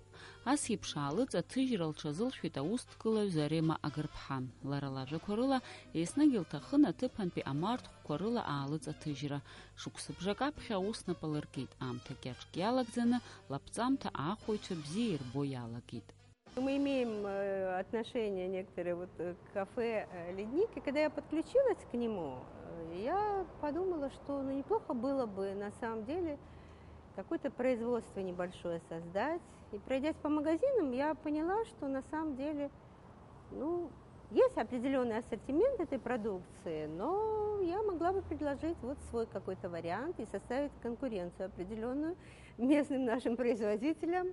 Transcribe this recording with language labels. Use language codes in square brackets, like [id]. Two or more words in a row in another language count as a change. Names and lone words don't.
[ab] Ас еиԥш аалыҵ аҭыжьра лҽазылшәеит аусҭкылаҩ Зарема Агырԥҳа. Лара лажәақәа рыла еснагь илҭахын аҭыԥантәи амарҭхәқәа рыла аалыҵ аҭыжьра. Шықәсыбжак аԥхьа аус напалыркит. Аамҭа кьаҿк иалагӡаны лаԥҵамҭа ахәыҩцәа бзиа ирбо иалагеит. [ru] Мы имеем отношение некоторые к кафе «Ледник», и когда я подключилась к нему, я подумала, что неплохо было бы на самом деле какое-то производство небольшое создать. И пройдясь по магазинам, я поняла, что на самом деле есть определенный ассортимент этой продукции, но я могла бы предложить свой какой-то вариант и составить конкуренцию определенную местным нашим производителям.